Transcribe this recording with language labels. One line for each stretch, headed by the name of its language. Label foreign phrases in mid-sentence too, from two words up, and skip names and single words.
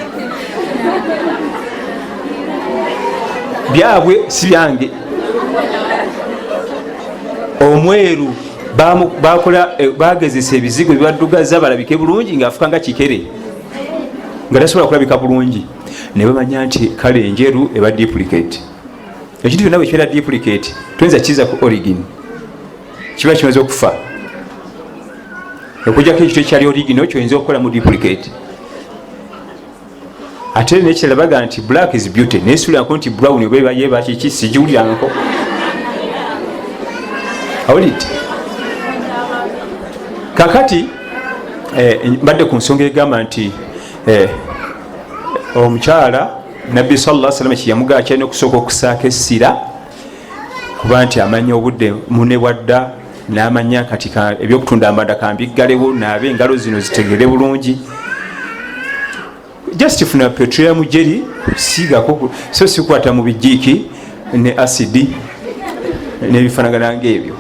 Ganda: byabwe si byange omweru bagezesa ebizigo byebaddugaza balabike bulungi ngaafuka nga kikere nga tasobola kulabika bulungi ne bamanya nti kale enjeru eba duplicate ekintu byonna bwe kibeera duplicate tuyinza kiza ku origin kiba kimaze okufa okujjako ekintu ekyali origin kyoyinza okukola mu duplicate ate nekirala baga nti
English: black is beauty
Ganda: naye siwulirako nti brown oba ebayeba kiki sigiwuliranko awulidde kakati mbadde ku nsonga egamba nti omukyala nabbi
Arabic: صلى الله عليه وسلم
Ganda: kiyamugaa kyalina okusooka okusaaka essira kuba nti amanya obudde mune bwadda n'amanya kati ebyokutunda amanda kambiggalewo naabe engalo zino zitegere bulungi just funa
English: petroleum jelly
Ganda: siigako so sikwata mu bijiiki ne acidi n'ebifanagana ngaebyo